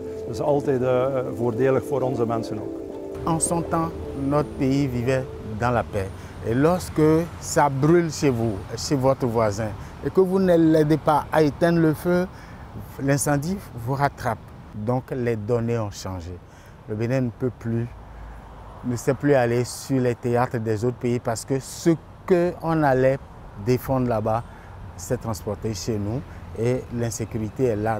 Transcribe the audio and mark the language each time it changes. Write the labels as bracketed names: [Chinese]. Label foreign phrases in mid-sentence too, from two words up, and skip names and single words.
[Dutch] Dat is altijd voordelig voor onze mensen ook. [French] En son temps, notre pays vivait dans la paix. Et lorsque ça brûle chez vous, chez votre voisin, et que vous ne l'aidez pas à éteindre le feu, l'incendie vous rattrape. Donc les données ont changé. Le Bénin ne sait plus aller sur les théâtres des autres pays parce que ce qu'on allait défendre là-bas s'est transporté chez nous et l'insécurité est là.